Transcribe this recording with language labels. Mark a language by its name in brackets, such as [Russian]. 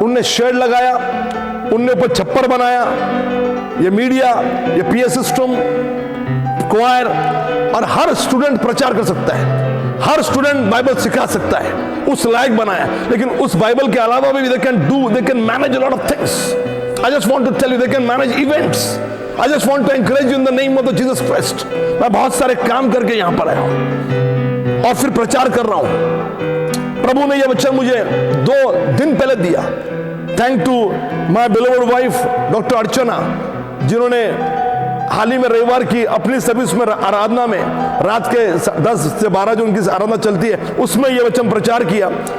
[Hindi] उनने शेड लगाया, उनने ऊपर छप्पर बनाया, ये मीडिया, ये पीए सिस्टम, क्वायर, और हर स्टूडेंट प्रचार कर सकता है, हर स्टूडेंट बाइबल सिखा सकता है, उस लायक बनाया। लेकिन उस बाइबल के अलावा भी [English] They can manage a lot of things. I just want to tell you they can manage events. I just want to encourage you in the name of the Jesus Christ. [Hindi] मैं बहुत सारे काम करके यहाँ पर आया हूँ और फिर प्रचार कर रहा हूँ। प्रभु ने यह वचन मुझे 2 दिन पहले दिया। [English] thank to my beloved wife [Hindi] doctor अर्चना, जिन्होंने हाल ही में रविवार की अपनी सर्विस में आराधना में रात के 10 से 12 जो उनकी आराधना चलती है उसमें यह वचन प्रचार किया।